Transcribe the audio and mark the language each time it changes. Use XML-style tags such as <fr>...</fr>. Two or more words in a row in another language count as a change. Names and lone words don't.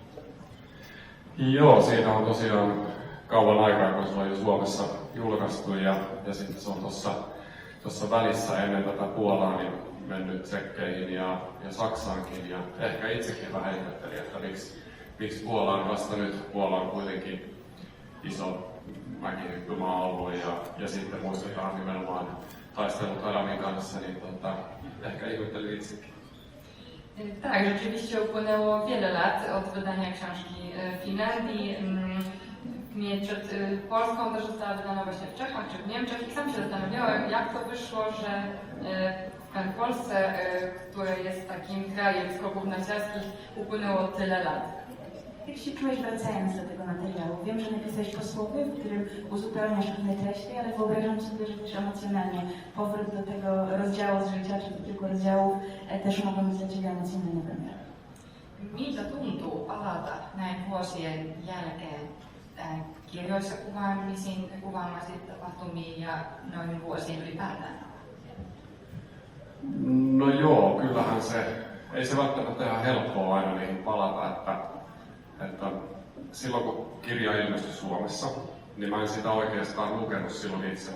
<fi>Joo, siitä on tosiaan kauan aikaa, kun se on jo Suomessa julkaistu ja sitten se on tuossa välissä ennen tätä Puolaa niin mennyt Tsekkeihin ja Saksaankin ja ehkä itsekin vähän ihmettelin, että miksi Puola on vasta nyt. Puola on kuitenkin iso mäkihyppymaa ollut ja sitten muistetaan nimenomaan taistelut Adamin kanssa, niin ehkä ihmettelin itsekin.</fi> <pl>Tak, rzeczywiście upłynęło wiele lat od wydania książki w Finlandii. Przed Polską też została wydana właśnie w Czechach czy w Niemczech i sam się zastanawiałem, jak to wyszło, że w Polsce, które jest takim krajem skoków narciarskich, upłynęło tyle lat. Jak się czułeś wracając do tego materiału? Wiem, że napisałeś posłowie, w którym uzupełniasz pewne treści, ale wyobrażam sobie, że też emocjonalnie powrót do tego rozdziału z życia, czy do kilku rozdziałów też mogą być dla Ciebie emocjonalny wymiar.</pl> <fi>Miltä tuntuu palata näin vuosien jälkeen kirjoissa kuvaamasi tapahtumiin ja noin vuosiin ylipäätään? No joo, kyllähän ei se välttämättä ihan helppoa aina niihin palata, että silloin kun kirja ilmestyi Suomessa, niin mä en sitä oikeastaan lukenut silloin itse.</fi>